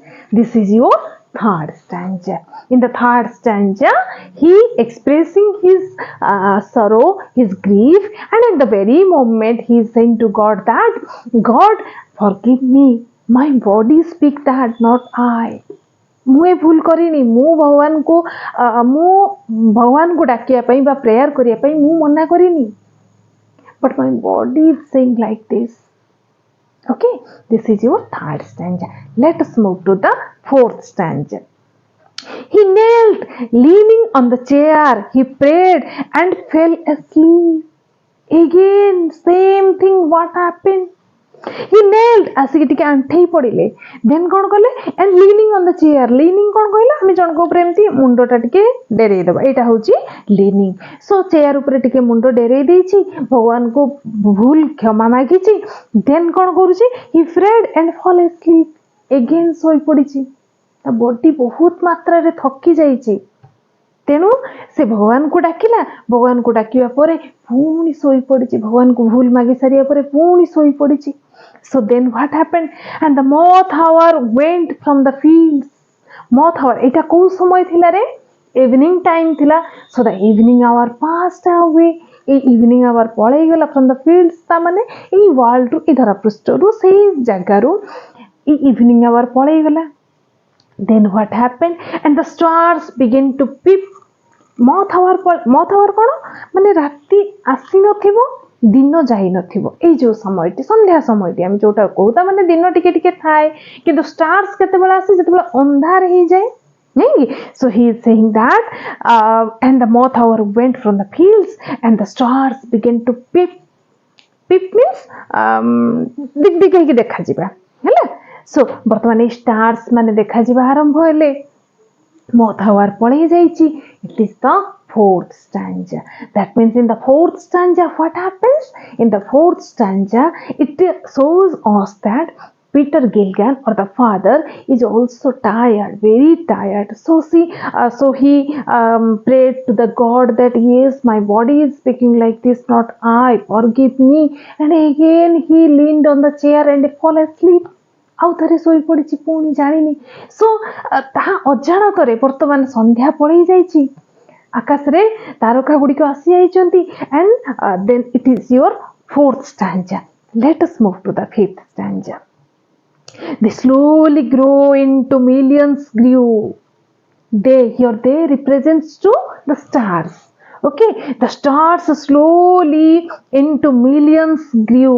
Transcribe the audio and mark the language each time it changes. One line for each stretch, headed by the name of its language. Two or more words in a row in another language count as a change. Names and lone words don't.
English: This is your third stanza. In the third stanza, he expressing his sorrow, his grief, and at the very moment he is saying to God that, God, forgive me. My body speak that, not I.
Odia: ମୁଁ ଏ ଭୁଲ କରିନି ମୁଁ ଭଗବାନଙ୍କୁ ଡାକିବା ପାଇଁ ବା ପ୍ରେୟାର କରିବା ପାଇଁ ମୁଁ ମନା କରିନି
English: but my body is saying like this. Okay, this is your third stanza. Let us move to the fourth stanza. He knelt, leaning on the chair. He prayed and fell asleep. Again, same thing. What happened? He knelt,
Odia: ଆସିକି ଟିକେ ଆଣ୍ଠେଇ ପଡ଼ିଲେ. Then କ'ଣ କଲେ?
English: And leaning on the chair.
Odia: Leaning କ'ଣ କହିଲା? ଆମେ ଜଣଙ୍କ ଉପରେ ଏମିତି ମୁଣ୍ଡଟା ଟିକେ ଡେରେଇ ଦେବା. ଏଇଟା ହେଉଛି leaning. So ଚେୟାର ଉପରେ ଟିକେ ମୁଣ୍ଡ ଡେରେଇ ଦେଇଛି. ଭଗବାନଙ୍କୁ ଭୁଲ କ୍ଷମା ମାଗିଛି. Then କ'ଣ କରୁଛି?
English: He prayed and fall asleep.
Odia: Again ଶୋଇ ପଡ଼ିଛି. ତା ବଡି ବହୁତ ମାତ୍ରାରେ ଥକି ଯାଇଛି. ତେଣୁ ସେ ଭଗବାନଙ୍କୁ ଡାକିଲା. ଭଗବାନଙ୍କୁ ଡାକିବା ପରେ ପୁଣି ଶୋଇ ପଡ଼ିଛି. ଭଗବାନଙ୍କୁ ଭୁଲ ମାଗି ସାରିବା ପରେ ପୁଣି ଶୋଇ ପଡ଼ିଛି.
English: So then what happened? And the moth hour went from the fields. Moth hour,
Odia: ଏଇଟା କୋଉ ସମୟ ଥିଲା ରେ?
English: Evening time ଥିଲା. So the evening hour passed away. এই evening hour ପଳେଇଗଲା from the fields.
Odia: ତା ମାନେ ଏଇ world ରୁ, ଏଇ ଧରା ପୃଷ୍ଠରୁ, ସେଇ ଜାଗାରୁ ଏଇ evening hour ପଳେଇଗଲା.
English: Then what happened? And the stars began to peep. moth hour
Odia: କ'ଣ? ମାନେ ରାତି ଆସି ନଥିବ, ଦିନ ଯାଇ ନଥିବ. ଏଇ ଯୋଉ ସମୟଟି, ସନ୍ଧ୍ୟା ସମୟଟି ଆମେ ଯୋଉଟା କହୁ, ତା ମାନେ ଦିନ ଟିକେ ଟିକେ ଥାଏ, କିନ୍ତୁ ଷ୍ଟାର୍ସ କେତେବେଳେ ଆସେ? ଯେତେବେଳେ ଅନ୍ଧାର ହେଇଯାଏ.
English: So he is saying that and the moth hour went from the fields and the stars began to peep. Peep means
Odia: ଦିଗ ଦିଗ ହେଇକି ଦେଖାଯିବା ହେଲା. So ବର୍ତ୍ତମାନ ଏଇ ଷ୍ଟାର୍ସ ମାନେ ଦେଖାଯିବା ଆରମ୍ଭ ହେଲେ.
English: moth hour
Odia: ପଳେଇ ଯାଇଛି.
English: It is the fourth stanza. That means in the fourth stanza what happens? In the fourth stanza it shows us that Peter Gilligan or the father is also tired, very tired. So he prayed to the God that yes, my body is speaking like this, not I. Forgive me. And again he leaned on the chair and fell asleep.
Odia: ଆଉ ଥରେ ଶୋଇ ପଡ଼ିଛି, ପୁଣି ଜାଣିନି. ସୋ ତାହା ଅଜାଣତରେ ବର୍ତ୍ତମାନ ସନ୍ଧ୍ୟା ପଳେଇ ଯାଇଛି. ଆକାଶରେ ତାରକା ଗୁଡ଼ିକ ଆସି ଯାଇଛନ୍ତି.
English: And then it is your fourth stanza. Let us move to the fifth stanza. They slowly grow into millions grew. They represents to the stars. Okay, the stars slowly into millions grew.